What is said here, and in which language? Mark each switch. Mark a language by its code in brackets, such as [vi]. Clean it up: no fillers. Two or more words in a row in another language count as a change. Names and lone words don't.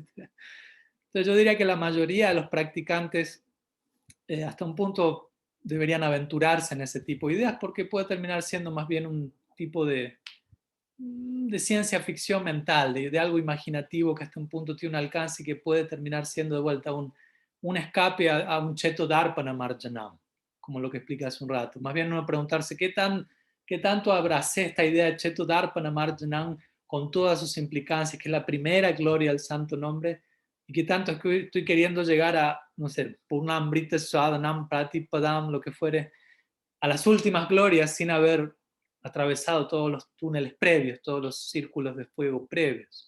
[es] Entonces yo diría que la mayoría de los practicantes hasta un punto deberían aventurarse en ese tipo de ideas porque puede terminar siendo más bien un tipo de ciencia ficción mental, de algo imaginativo que hasta un punto tiene un alcance y que puede terminar siendo de vuelta un escape a un [sa] चेतो दर्पण मार्जनम्, [es] como lo que expliqué hace un rato. Más bien uno preguntarse qué tanto abracé esta idea de [sa] चेतो दर्पण मार्जनम् [es] con todas sus implicancias, que es la primera gloria al santo nombre, y qué tanto estoy queriendo llegar a, no sé, [sa] पूर्णामृत स्वादनम् प्रतिपदम्, [es] lo que fuere, a las últimas glorias sin haber atravesado todos los túneles previos, todos los círculos de fuego previos.